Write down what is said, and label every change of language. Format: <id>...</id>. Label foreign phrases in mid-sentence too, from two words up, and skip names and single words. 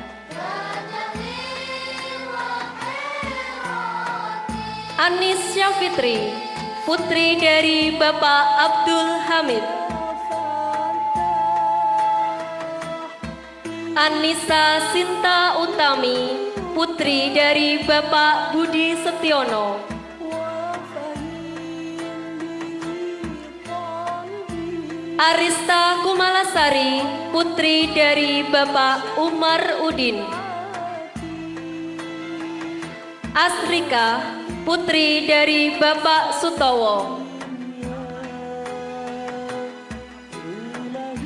<id>Anis Syafitri, putri dari Bapak Abdul Hamid. Anissa Sinta Utami, putri dari Bapak Budi Setiono. Arista Kumalasari, putri dari Bapak Umar Udin. Asrika, putri dari Bapak Sutowo.</id>